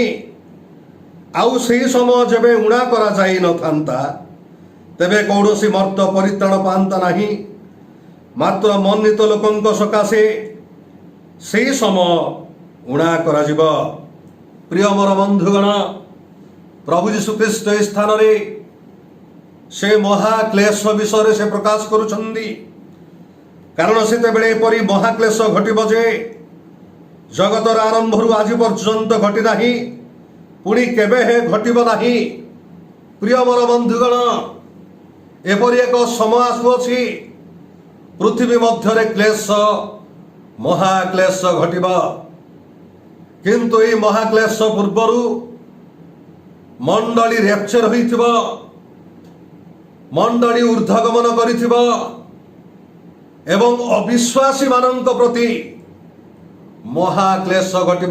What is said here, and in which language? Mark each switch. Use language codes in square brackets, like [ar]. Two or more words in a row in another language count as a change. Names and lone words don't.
[or] ଆଉ ସେହି ସମୟ ଯେବେ ଉଣା କରାଯାଇ ନଥାନ୍ତା, ତେବେ କୌଣସି ମର୍ତ୍ତ ପରିତ୍ରାଣ ପାଆନ୍ତା ନାହିଁ, ମାତ୍ର ମନୋନୀତ ଲୋକଙ୍କ ସକାଶେ ସେହି ସମୟ ଉଣା କରାଯିବ। ପ୍ରିୟ ମୋର ବନ୍ଧୁଗଣ, ପ୍ରଭୁ ଯୀଶୁ ଖ୍ରୀଷ୍ଟ ଏହି ସ୍ଥାନରେ ସେ ମହାକ୍ଳେଶ ବିଷୟ ରେ ପ୍ରକାଶ କରୁଛନ୍ତି କାରଣ ସେତେବେଳେ ଏପରି ମହାକ୍ଳେଶ ଘଟିବ ଯେ ଜଗତର ଆରମ୍ଭରୁ ଆଜି ପର୍ଯ୍ୟନ୍ତ ଘଟି ନାହିଁ ପୁଣି କେବେ ହେଁ ଘଟିବ ନାହିଁ। ପ୍ରିୟ ମୋର ବନ୍ଧୁଗଣ ଏପରି ଏକ ସମୟ ଆସୁଅଛି ପୃଥିବୀ ମଧ୍ୟ କ୍ଳେଶ ମହାକ୍ଳେଶ ଘଟିବ କିନ୍ତୁ ଏଇ ମହାକ୍ଳେଶ ପୂର୍ବରୁ ମଣ୍ଡଳୀ ରେପ୍ଚର ହୋଇଥିବ ମଣ୍ଡଳୀ ଊର୍ଦ୍ଧ୍ୱଗମନ କରିଥିବ ଏବଂ ଅବିଶ୍ୱାସୀ ମାନଙ୍କ ପ୍ରତି ମହାକ୍ଳେଶ ଘଟିବ।